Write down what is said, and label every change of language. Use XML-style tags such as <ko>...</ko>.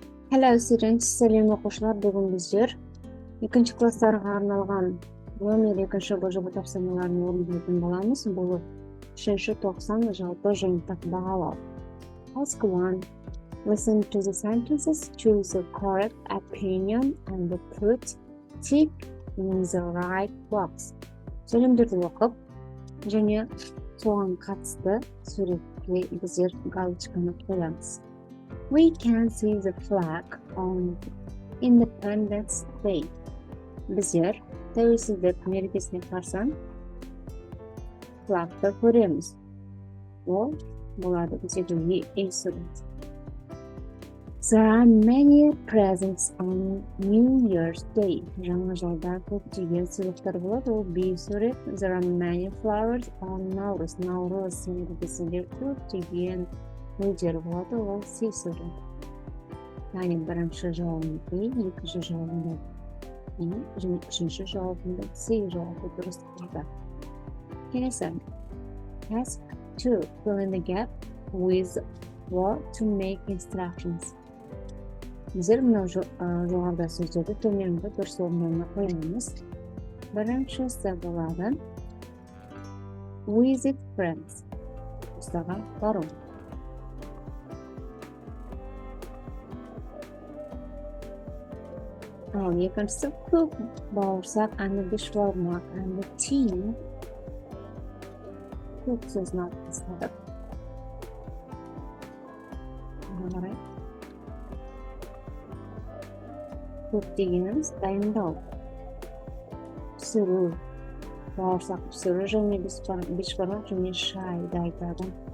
<en>Hello students,</en> <kk>сәлем оқушылар. Бүгін біздер екінші класстарға арналған номер 2 бұжығы тапсырмаларын орындайтын боламыз. Бұл 3-ші тоқсан жалпы жиынтық бағалау.</kk> <en>Task 1. Listen to the sentences, choose the correct opinion and put tick in the right box.</en> <kk>Сөйлемдерді оқып, және соған қатысты суретке біздер галочканы қоямыз.</kk> <en>We can see the flag on Independence Day.</en> <kk>Біздер тәуелсіздік мерекесіне қарсы флагты көреміз. Ол болады біздегі сурет.</kk> <en>There are many presents on New Year's Day.</en> <kk>Жаңа жылда көптеген сыйлықтар болады. Ол B сурет.</kk> <en>There are many flowers on Наурыз.</en> <kk>Наурыз мерекесінде көптеген гүлдер болады. Ол C сурет. Яғни бірінші жауабында E, екінші жауабында E, және үшінші жауабында C жауабы дұрыс болды. Келесі. Task 2.</kk> <en>Fill in the gap with what to make instructions.</en> <kk>Біздер мынау жоғарыда сөздерді төменгі дұрыс орнына қоямыз. Біріншісі болады</kk> <en>visit friends.</en> <kk>Достарға бару. Ал екіншісі</kk> <en>cook, бауырсақ, and the shawarma, and the tea.</en> <kk>Cook сөзін алып тастадық. Қарай. Cook дегеніміз дайындау. Пісіру, бауырсақ пісіру, және бешбармақ және шайды айтады.</kk>